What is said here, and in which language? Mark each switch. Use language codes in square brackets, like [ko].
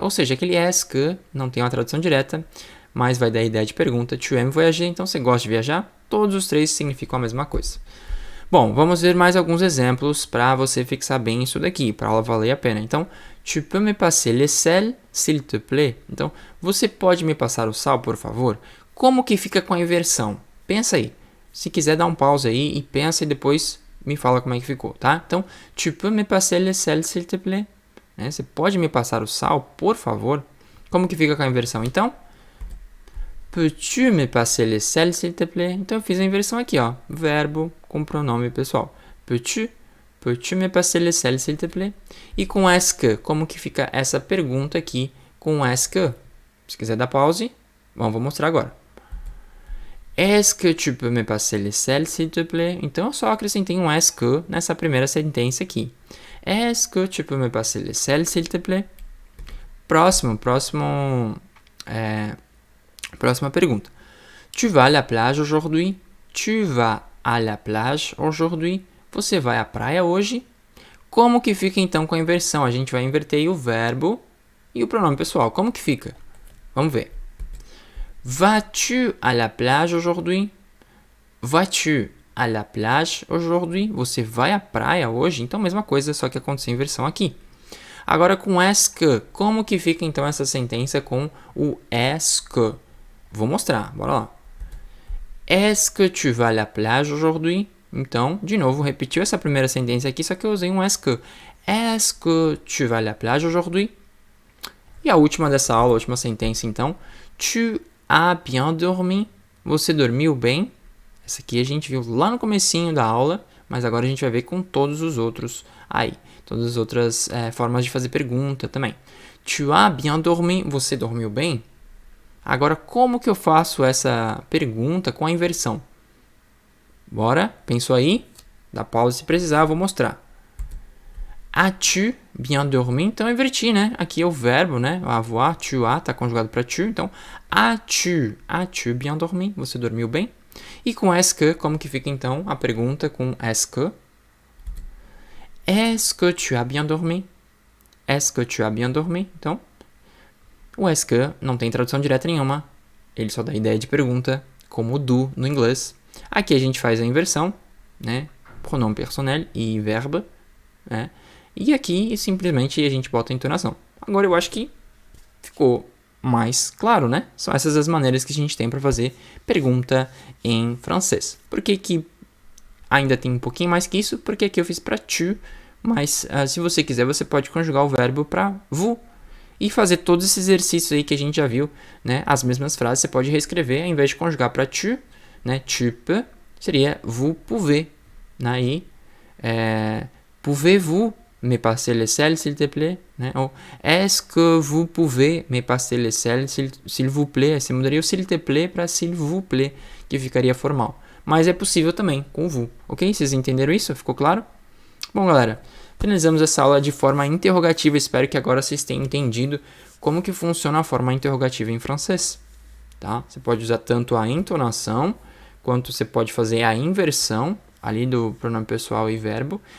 [pt] Ou seja, aquele est-ce que não tem uma tradução direta, mas vai dar a ideia de pergunta. [fr] Tu aimes voyager? [pt] Então você gosta de viajar? Todos os três significam a mesma coisa. Bom, vamos ver mais alguns exemplos para você fixar bem isso daqui, para a aula valer a pena. [fr] Então, tu peux me passer le sel, s'il te plaît? [pt] Então, você pode me passar o sal, por favor? Como que fica com a inversão? Pensa aí. Se quiser, dá um pause aí e pensa e depois me fala como é que ficou, tá? [fr] Então, tu peux me passer le sel, s'il te plaît? [pt] Né? Você pode me passar o sal, por favor? Como que fica com a inversão, então? [fr] Peux-tu me passer le sel, s'il te plaît? [pt] Então, eu fiz a inversão aqui, ó. Verbo com pronome pessoal. [fr] Peux-tu me passer le sel, s'il te plaît? [pt] E com est-ce que, como que fica essa pergunta aqui com est-ce que? Se quiser dar pause, bom, vou mostrar agora. [fr] Est-ce que tu peux me passer les sels, s'il te plaît? [pt] Então, eu só acrescentei um est que nessa primeira sentença aqui. [fr] Est-ce que tu peux me passer les sels, s'il te plaît? [pt] Próxima pergunta. [fr] Tu vas à la plage aujourd'hui? Tu vas à la plage aujourd'hui? [pt] Você vai à praia hoje? Como que fica então com a inversão? A gente vai inverter aí o verbo e o pronome pessoal. Como que fica? Vamos ver. [fr] Vas-tu à la plage aujourd'hui? Vas-tu à la plage aujourd'hui? [pt] Você vai à praia hoje? Então, mesma coisa, só que aconteceu a inversão aqui. Agora, com est que, como que fica então essa sentença com o est que? Vou mostrar, bora lá. [fr] Est-ce que tu vas à la plage aujourd'hui? [pt] Então, de novo, repetiu essa primeira sentença aqui, só que eu usei um est que. [fr] Est-ce que tu vas à la plage aujourd'hui? [pt] E a última dessa aula, a última sentença, então. [fr] Tu as bien dormi? [pt] Você dormiu bem? Essa aqui a gente viu lá no comecinho da aula, mas agora a gente vai ver com todos os outros aí. Todas as outras formas de fazer pergunta também. [fr] Tu as bien dormi? [pt] Você dormiu bem? Agora, como que eu faço essa pergunta com a inversão? Bora? Pensou aí? Dá pausa se precisar, eu vou mostrar. [fr] As-tu bien dormi? [pt] Então, eu inverti, né? Aqui é o verbo, né? Avoir, tu as, tá conjugado para tu. Então, [fr] as-tu bien dormi? [pt] Você dormiu bem? E com est que, como que fica, então, a pergunta com est que? [fr] Est-ce que tu as bien dormi? Est-ce que tu as bien dormi? [pt] Então, o est que não tem tradução direta nenhuma. Ele só dá ideia de pergunta, como o do no inglês. Aqui a gente faz a inversão, né? Pronome personnel e verbo, né? E aqui simplesmente a gente bota a entonação. Agora eu acho que ficou mais claro, né? São essas as maneiras que a gente tem para fazer pergunta em francês. Por que que ainda tem um pouquinho mais que isso? Porque aqui eu fiz para tu, mas se você quiser você pode conjugar o verbo para vous. E fazer todos esses exercícios aí que a gente já viu, né? As mesmas frases você pode reescrever, ao invés de conjugar para tu, né? [fr] Tu peux, seria vous pouvez. Aí, pouvez-vous me passer les sels, s'il te plaît? Né? Ou est-ce que vous pouvez me passer les sels, s'il vous plaît? [pt] Você mudaria o s'il te plaît para s'il vous plaît, que ficaria formal. Mas é possível também com vous, ok? Vocês entenderam isso? Ficou claro? Bom, galera, finalizamos essa aula de forma interrogativa. Espero que agora vocês tenham entendido como que funciona a forma interrogativa em francês. Tá? Você pode usar tanto a entonação, quanto você pode fazer a inversão ali do pronome pessoal e verbo.